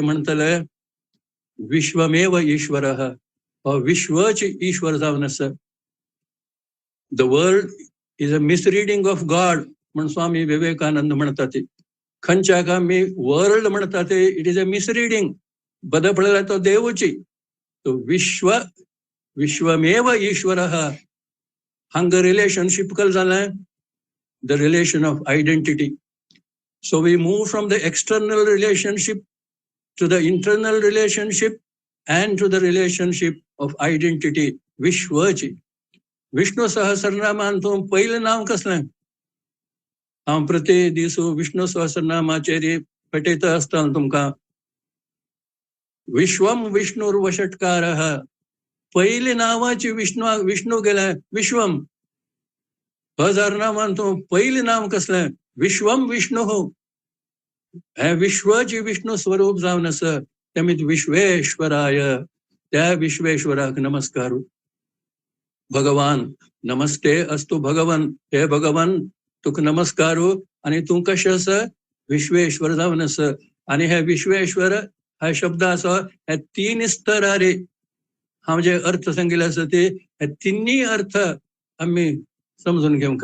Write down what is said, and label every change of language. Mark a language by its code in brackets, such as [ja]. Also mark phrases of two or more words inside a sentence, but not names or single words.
[kok] म्हणटले [sa] विश्वमेव ईश्वरः [kok] हो विश्वच ईश्वर जावन आसा [en] the world is a misreading of God [kok] म्हणून स्वामी विवेकानंद म्हणटा ती खंयच्याक आमी वर्ल्ड म्हणटा ते [en] it is a misreading [kok] बद पळयल्यार तो देवची तो विश्व [sa] विश्वमेव ईश्वरः [kok] हांगा रिलेशनशिप कल जालें [en] the relation of identity so we move from the external relationship to the internal relationship and to the relationship of identity विश्वची. [kok] विष्णू सहस्रनामांतून पहिलं नाव कसलं? हांव प्रति दिस विष्णू सहस्रनामाचेर पठयत आसतना तुमकां [sa] विश्वम विष्णुर्वषट्कारः, [kok] पयली नावाची विष्णू गेले विश्वम. 1000 नामांतून पयली नाव कसलें? [sa] विश्वम विष्णू. [kok] हे विश्वची विष्णू स्वरूप जावन आसा तेमी विश्वेश्वराय, त्या विश्वेश्वराक नमस्कार. [sa] भगवान नमस्ते अस्तु भगवन, [kok] हे भगवान तुका नमस्कार. आणि तू कशें आसा? विश्वेश्वर जावन आसा. आणि हे विश्वेश्वर हा शब्द आसा हे 3 स्तरारे हांव जे अर्थ सांगिल्ले आसा ते हे 3 अर्थ आमी समजून घेवंक.